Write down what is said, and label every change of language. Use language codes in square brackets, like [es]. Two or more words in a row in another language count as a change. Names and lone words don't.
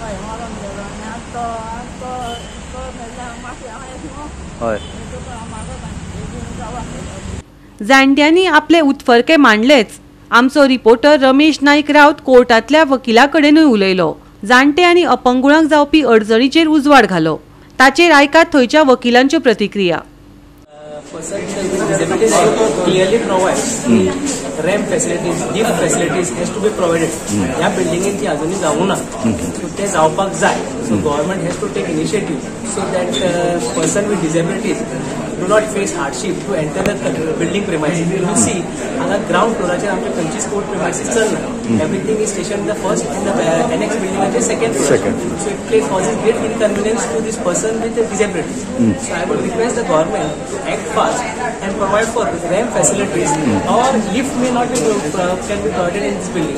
[kok] हय। जाणट्यांनी आपले उत्फर्के मांडलेच। आमचो रिपोर्टर रमेश नायक रावत कोर्टातल्या वकिला कडेनूय उलयलो। जाणटे आनी अपंगुळांक जावपी अडचणीचेर उजवाड घालो। ताचेर आयकात थंयच्या वकिलांच्यो प्रतिक्रिया। [en] Disabilities clearly provides ramp facilities, lift facilities has to be provided. [kok] या बिल्डिंगेन ती अजूनही जाऊ ना, so ते जावपाक जाय. [en] So government has to take initiative so that person with disabilities do not face hardship to enter the building premises. You see, [kok] हांगा [en] ground floor [kok] आमचे 25 कोट premises चलना. [en] Everything is stationed in the first and the annex building at the second floor. So it causes great inconvenience to this person with disabilities. So I would request the government to act fast and provide for ramp facilities or lift may not be can be provided in this building.